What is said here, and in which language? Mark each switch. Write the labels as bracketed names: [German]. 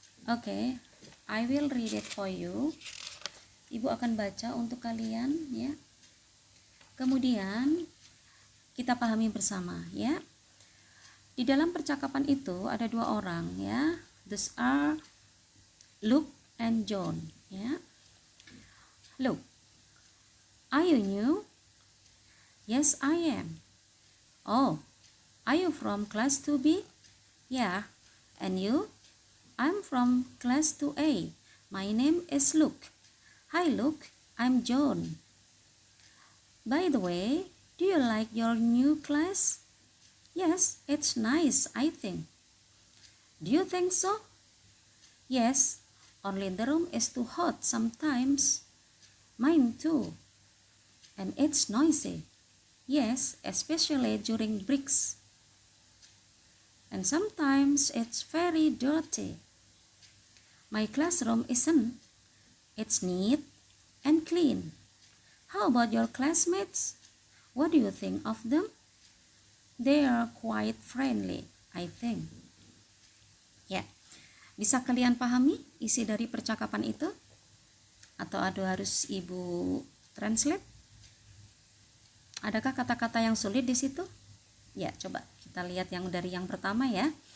[English] Oke, I will read it for you. [Indonesian] Ibu akan baca untuk kalian ya. Kemudian kita pahami bersama ya. Di dalam percakapan itu ada dua orang ya. [English] These are Luke and John ya. Luke, are you new? Yes, I am. Oh, are you from class 2B? Yeah. And you? I'm from class 2A. My name is Luke. Hi Luke, I'm John. By the way, do you like your new class? Yes, it's nice, I think. Do you think so? Yes, only the room is too hot sometimes. Mine too. And it's noisy. Yes, especially during breaks. And sometimes it's very dirty. My classroom isn't. It's neat and clean. How about your classmates? What do you think of them? They are quite friendly, I think. [Indonesian] Ya, bisa kalian pahami isi dari percakapan itu? Atau harus ibu translate? Adakah kata-kata yang sulit di situ? Ya, coba kita lihat yang dari yang pertama ya.